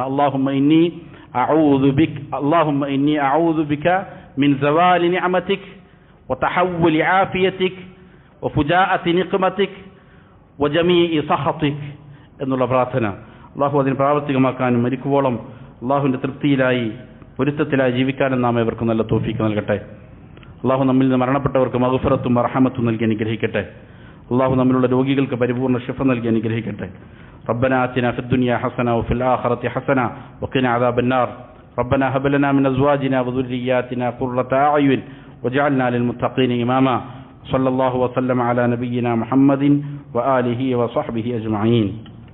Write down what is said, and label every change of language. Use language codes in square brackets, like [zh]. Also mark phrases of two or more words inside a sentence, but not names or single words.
[ar] اللهم إني أعوذ بك من زوال نعمتك وتحول عافيتك وفجاءة نقمتك وجميع سخطك [ml] എന്നുള്ള പ്രാർത്ഥന. അള്ളാഹു അതിന് പ്രാവർത്തികമാക്കാനും മരിക്കുവോളം അള്ളാഹുവിന്റെ തൃപ്തിയിലായി, പൊരുത്തത്തിലായി ജീവിക്കാനും നാം ഇവർക്ക് നല്ല തൗഫീഖ് നൽകട്ടെ. അള്ളാഹു നമ്മിൽ നിന്ന് മരണപ്പെട്ടവർക്ക് മഗ്ഫിറത്തും റഹ്മത്തും നൽകി അനുഗ്രഹിക്കട്ടെ. അള്ളാഹു നമ്മിലുള്ള രോഗികൾക്ക് പരിപൂർണ്ണ ശിഫ നൽകി അനുഗ്രഹിക്കട്ടെ. [ar] ربنا آتنا في الدنيا حسنة وفي الآخرة حسنة وقنا عذاب النار. ربنا هب لنا من أزواجنا وذرياتنا قرة أعين واجعلنا للمتقين إماما. صلى الله وسلم على نبينا محمد وآله وصحبه أجمعين.